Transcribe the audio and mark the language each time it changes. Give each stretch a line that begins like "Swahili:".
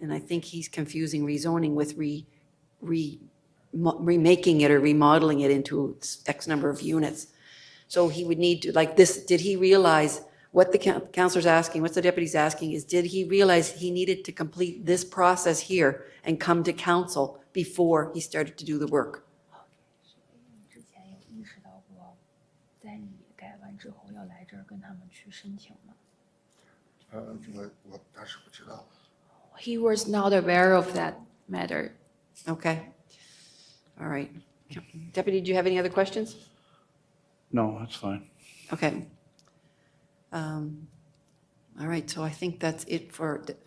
English: And I think he's confusing rezoning with remaking it or remodeling it into X number of units. So he would need to, like this, did he realize what the counselor's asking, what the deputy's asking is, did he realize he needed to complete this process here and come to council before he started to do the work?
Chinese: 之前有意识到过，在你改完之后要来这儿跟他们去申请吗？我当时不知道。
English: He was not aware of that matter. Okay. All right. Deputy, do you have any other questions? No, that's fine. Okay. All right, so I think that's it for